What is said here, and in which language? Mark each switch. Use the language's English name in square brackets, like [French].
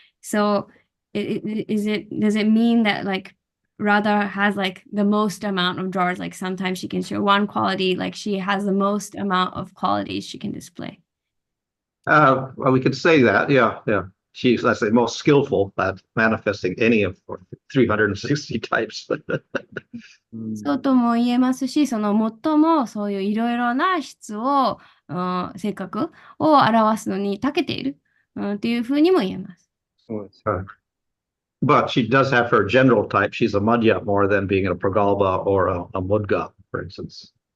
[English] So, does it mean that like Radha has like the most amount of drawers? Like sometimes she can show one quality, like she has the most amount of qualities she can display. Well, we could say that, yeah. She's, let's say, most skillful at manifesting any of 360 types. [Japanese] そうとも言えますし、その最もそういういろいろな質を、性格を表すのに長けている、っていうふうにも言えます。そうです。 [English] But she does have her general type. She's a madhya more than being a pragalpa or a mudga, for instance.